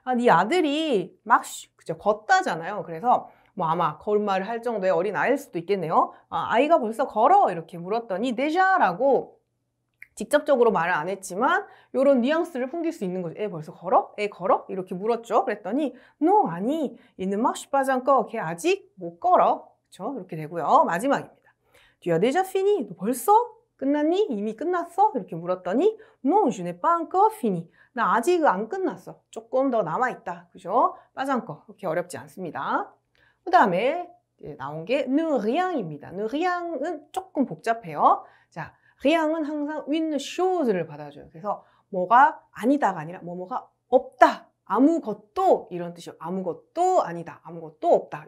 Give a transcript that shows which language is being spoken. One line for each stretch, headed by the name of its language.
Korean: 네 아들이 marche, 그죠? 걷다잖아요. 그래서 뭐 아마 걸음마를 할 정도의 어린 아이일 수도 있겠네요. 아이가 벌써 걸어? 이렇게 물었더니 déjá라고 직접적으로 말을 안 했지만 이런 뉘앙스를 풍길 수 있는 거죠. 애 벌써 걸어? 애 걸어? 이렇게 물었죠. 그랬더니
French: non,
Korean: 아니,
French: il ne marche pas encore.
Korean: 걔 아직 못 걸어. 그쵸? 이렇게 되고요. 마지막입니다.
French: Tu as déjà fini?
Korean: 너 벌써? 끝났니? 이미 끝났어? 이렇게 물었더니
French: non, je n'ai pas encore fini.
Korean: 나 아직 안 끝났어. 조금 더 남아있다. 그죠? pas encore. 그렇게 어렵지 않습니다. 그 다음에 나온 게 ne rien입니다. ne rien은 조금 복잡해요. 자, rien은 항상 une chose를 받아줘요. 그래서 뭐가 아니다가 아니라 뭐뭐가 없다. 아무것도 이런 뜻이요. 아무것도 아니다. 아무것도 없다.